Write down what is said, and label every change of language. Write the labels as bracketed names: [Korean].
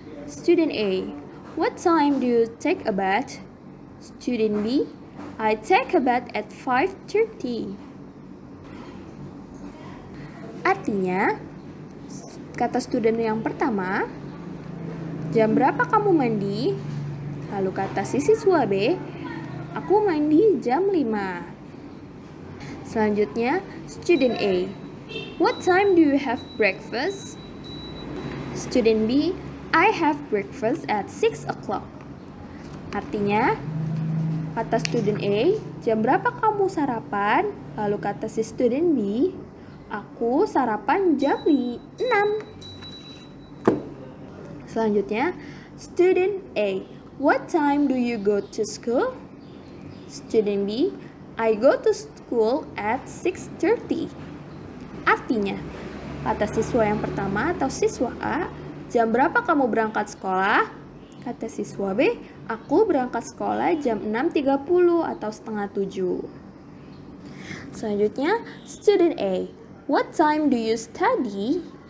[English] Student A, what time do you take a bath? Student B, I take a bath at 5:30. [Indonesian] Artinya, kata student yang pertama, jam berapa kamu mandi? Lalu kata si siswa B, aku mandi jam 5. [English] Selanjutnya, student A, what time do you have breakfast? Student B, I have breakfast at 6 o'clock. [Indonesian] Artinya, kata student A, jam berapa kamu sarapan? Lalu kata si student B, aku sarapan jam 6. [English] Selanjutnya, student A, what time do you go to school? Student B, I go to school at 6:30. [Indonesian] Artinya, kata siswa yang pertama atau siswa A, jam berapa kamu berangkat sekolah? Kata siswa B, aku berangkat sekolah jam 6:30 atau setengah 7. [English] Selanjutnya, student A, what time do you study?